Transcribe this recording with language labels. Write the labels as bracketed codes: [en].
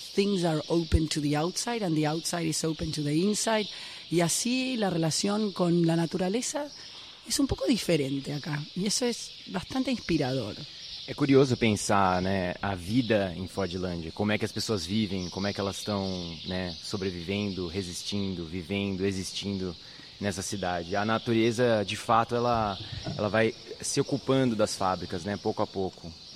[en] Things are open to the outside and the outside is open to the inside. [es] Y así la relación con la naturaleza es un poco diferente acá. Y eso es bastante inspirador. [pt] É curioso pensar, né, a vida em Fordlândia. Como é que as pessoas vivem, como é que elas estão, né, sobrevivendo, resistindo, vivendo, existindo nessa cidade. A natureza, de fato, ela vai se ocupando das fábricas, né, pouco a pouco.